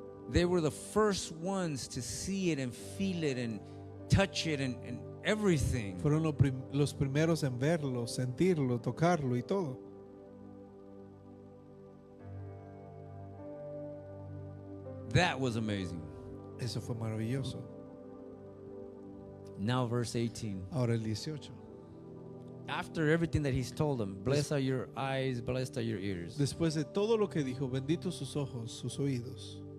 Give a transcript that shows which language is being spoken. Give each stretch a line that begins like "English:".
English: They were the first ones to see it and feel it and touch it and everything.
Spanish: Fueron los primeros en verlo, sentirlo, tocarlo y todo.
English: That was amazing.
Spanish: Eso fue maravilloso.
English: Now verse 18.
Spanish: Ahora el 18.
English: After everything that he's told them, blessed are your eyes, blessed are your ears.
Spanish: Después de todo lo que dijo, benditos sus ojos, sus oídos.